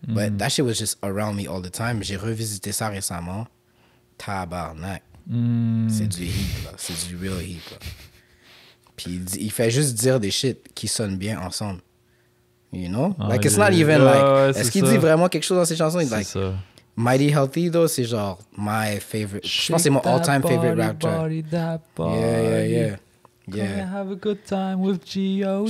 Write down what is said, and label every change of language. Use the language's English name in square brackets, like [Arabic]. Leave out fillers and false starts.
[English] But that shit was just around me all the time. [French] J'ai revisité ça récemment. Tabarnak. C'est du heat, là. C'est du real heat, là. Puis il fait juste dire des shit qui sonnent bien ensemble. [English] You know? Like, it's not even like... [French] Est-ce qu'il dit vraiment quelque chose dans ses chansons? C'est [English] like, [French] ça. Mighty Healthy, though, c'est genre [English] my favorite. [French] Je pense que c'est mon [English] all-time favorite [French] rap track. [English] Yeah. Gonna have a good time with G.O.D.